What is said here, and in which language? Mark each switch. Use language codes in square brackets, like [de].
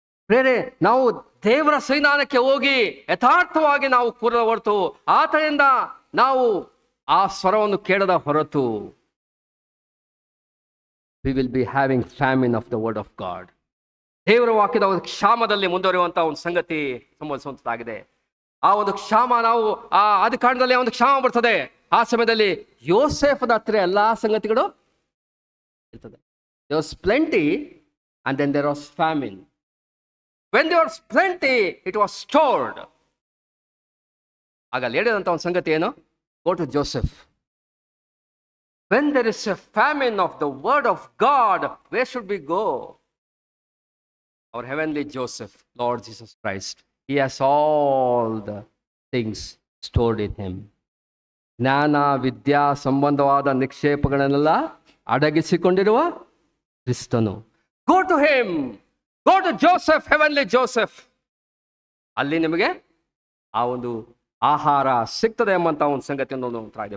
[kn] ಬೇರೆ ನಾವು ದೇವರ ಸನ್ನಿಧಾನಕ್ಕೆ ಹೋಗಿ ಯಥಾರ್ಥವಾಗಿ ನಾವು ಕೂರದ ಹೊರತು, ಆತನಿಂದ ನಾವು ಆ ಸ್ವರವನ್ನು ಕೇಳದ ಹೊರತು, [en] We will be having famine of the word of God. [kn] ದೇವರ ವಾಕ್ಯದ ಒಂದು ಕ್ಷಾಮದಲ್ಲಿ ಮುಂದುವರಿಯುವಂತಹ ಒಂದು ಸಂಗತಿ ಸಂಭವಿಸುವಂತಾಗಿದೆ. ಆ ಒಂದು ಕ್ಷಾಮ ನಾವು ಆ ಆದಿಕಾಂಡದಲ್ಲಿ ಒಂದು ಕ್ಷಾಮ ಬರ್ತದೆ. ಆ ಸಮಯದಲ್ಲಿ ಯೋಸೇಫನ ಹತ್ರ ಎಲ್ಲಾ ಸಂಗತಿಗಳು ಇರ್ತದೆ. [en] There was plenty and then there was famine. When there was plenty, it was stored. [kn] ಆಗ ಹೇಳಿದಂತ ಒಂದು ಸಂಗತಿ ಏನು? [en] Go to Joseph. When there is a famine of the word of God, where should we go? Our heavenly Joseph, Lord Jesus Christ. He has all the things stored in him. [kn] ಜ್ಞಾನ ವಿದ್ಯಾ ಸಂಬಂಧವಾದ ನಿಕ್ಷೇಪಗಳನ್ನೆಲ್ಲ ಅಡಗಿಸಿಕೊಂಡಿರುವ ಕ್ರಿಸ್ತನು. [en] Go to him, go to Joseph, heavenly Joseph. [kn] ಅಲ್ಲಿ ನಿಮಗೆ ಆ ಒಂದು ಆಹಾರ ಸಿಗ್ತದೆ ಎಂಬಂತ ಒಂದು ಸಂಗತಿಯನ್ನು ನೋಡ್ತಾ ಇದೆ.